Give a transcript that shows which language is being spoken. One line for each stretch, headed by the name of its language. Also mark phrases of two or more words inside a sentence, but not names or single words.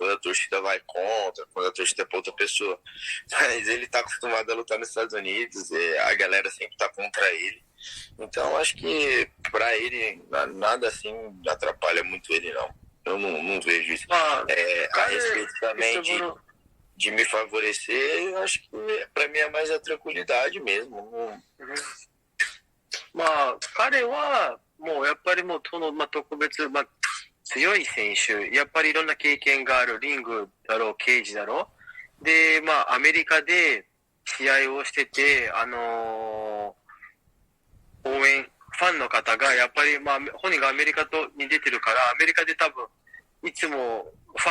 Portuguese: Quando a torcida vai contra, quando a torcida é pra outra pessoa. Mas ele tá acostumado a lutar nos Estados Unidos, a galera sempre tá contra ele. Então, acho que pra ele, nada assim atrapalha muito ele, não. Eu não vejo isso. A respeito também de me favorecer, acho que pra mim é mais a tranquilidade mesmo.
Japanese: 彼はもうやっぱりもう特別、強い選手、やっぱりいろんな経験がある、リングだろう、ケージだろう。で、アメリカで試合をしてて、応援、ファンの方がやっぱり、本人がアメリカに出てるから、アメリカで多分、いつもフ